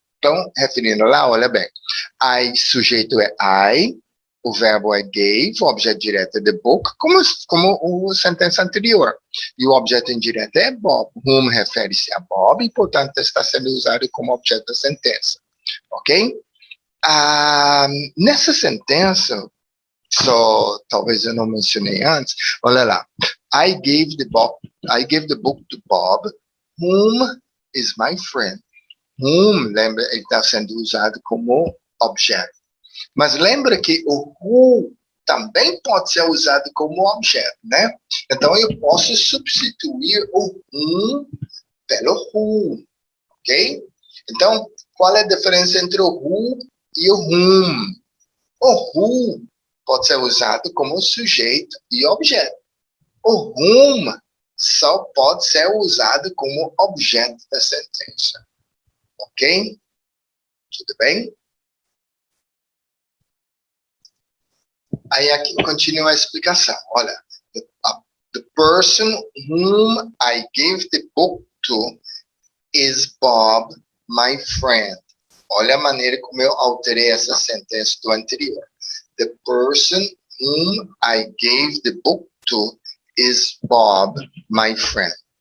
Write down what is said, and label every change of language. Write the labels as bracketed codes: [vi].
[pt] Então, referindo lá, olha bem. I, sujeito é I, o verbo é gave, o objeto direto é the book, como a sentença anterior. E o objeto indireto é Bob. Whom refere-se a Bob e, portanto, está sendo usado como objeto da sentença. Ok? Nessa sentença, talvez eu não mencionei antes, olha lá. [en] I gave the book to Bob, whom is my friend. [pt] Whom, lembra, ele está sendo usado como objeto. Mas lembra que o who também pode ser usado como objeto, né? Então eu posso substituir o whom pelo who, ok? Então, qual é a diferença entre o who e o whom? O who pode ser usado como sujeito e objeto. O whom só pode ser usado como objeto da sentença. Ok? Tudo bem? Aí aqui continua a explicação. Olha, [en] the person whom I gave the book to is Bob, my friend. [pt] Olha a maneira como eu alterei essa sentença do anterior. [en] The person whom I gave the book to is Bob, my friend.